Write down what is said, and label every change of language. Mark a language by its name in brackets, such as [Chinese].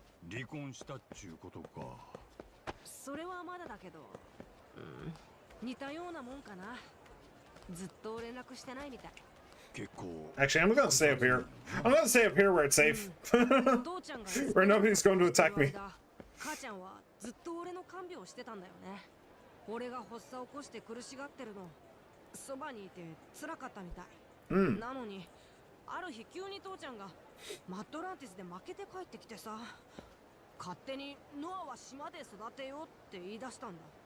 [Japanese] 離婚したっちゅうことか。それはまだだけど、似たようなもんかな。ずっと連絡してないみたい。結構。 [English] Actually, I'm gonna stay up here. I'm gonna stay up here where it's safe. Where nobody's going to attack me. [Japanese] 母ちゃんはずっと俺の看病をしてたんだよね。俺が発作を起こして苦しがってるの、そばにいて辛かったみたい。なのに、ある日急に父ちゃんがマットランティスで負けて帰ってきてさ、勝手にノアは島で育てようって言い出したんだ。